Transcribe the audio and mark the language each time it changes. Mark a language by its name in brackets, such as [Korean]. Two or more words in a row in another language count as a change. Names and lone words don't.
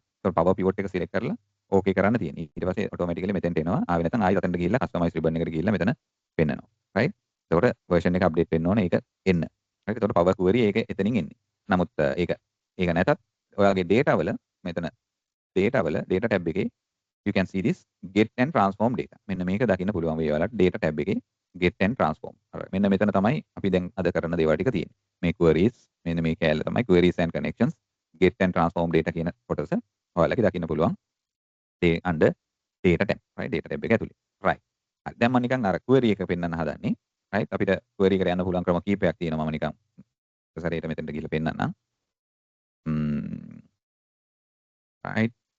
[Sinhala] ඒක Power Pivot එක select කරලා okay කරන්න තියෙන්නේ. ඊට පස්සේ automatically මෙතෙන්ට එනවා. ආවෙ නැත්නම් ආයෙත් අතෙන්ට ගිහිල්ලා [English] customize ribbon [Sinhala] එකට ගිහිල්ලා මෙතන පෙන්නනවා. right. එතකොට version එක update වෙන්න ඕනේ ඒක එන්න. right. එතකොට Power Query ඒක එතනින් එන්නේ. නමුත් ඒක නැතත් ඔයාගේ data වල මෙතන data tab එකේ [English] you can see this get and transform data. [Sinhala] මෙන්න මේක දකින්න පුළුවන් වෙයි ඔයාලට [English] data tab [Sinhala] එකේ [English] get and transform. [Sinhala] මෙන්න මෙතන තමයි අපි දැන් අද කරන දේවල් ටික තියෙන්නේ. මේ queries මෙන්න මේ කැලේ තමයි [English] queries and connections get and transform data [Sinhala] කියන කොටස ඔයාලගේ දකින්න පුළුවන්. [English] under data tab. right. data tab [Sinhala] එක ඇතුලේ. [English] right. හරි. [Sinhala] දැන් මම නිකන් අර query එක පෙන්වන්න හදන්නේ. right. අපිට query එකට යන්න පුළුවන් ක්‍රම කීපයක් තියෙනවා. මම නිකන් සැරේට මෙතෙන්ට ගිහලා පෙන්නන්නම්. [English] right.